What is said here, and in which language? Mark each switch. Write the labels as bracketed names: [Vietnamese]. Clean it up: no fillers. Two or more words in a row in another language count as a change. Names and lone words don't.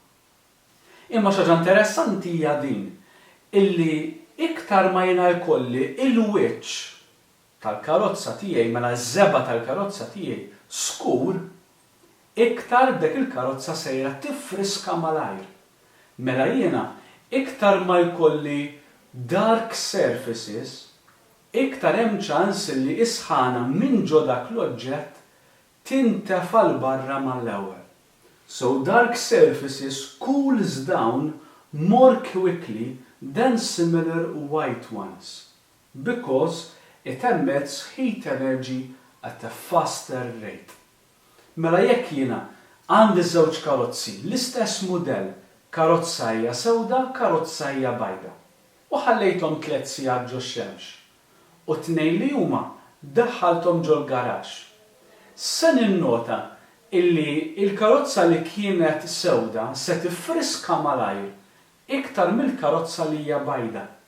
[Maltese] Imma xi ħaġa interessanti hija din illi iktar ma jiena jkolli il-wiċċ tal-karozza tiegħi mela ż-żeba tal-karozza tiegħi skur, iktar dik il-karozza sejra tifriska malajr. Mela jiena iktar ma jkolli [English] dark surfaces, [Maltese] iktar hemm ċans li is-sħana minn ġo dak l-oġġett tintefa' l barra mal-ewwel. [English] So dark surfaces cools down more quickly than similar white ones because it emits heat energy at a faster rate. [Maltese] Mela jekk jiena għandi żewġ karozzi, l-istess mudell, karozza hija sewda, karozza hija bajda. U ħallejthom 3 sigħat ġo x-xemx. U tnejn li huma daħħalthom ġo l-garax. Se ninnota illi il-karozza li kienet sewda se tifriska malajr iktar mill-karozza li hija bajda.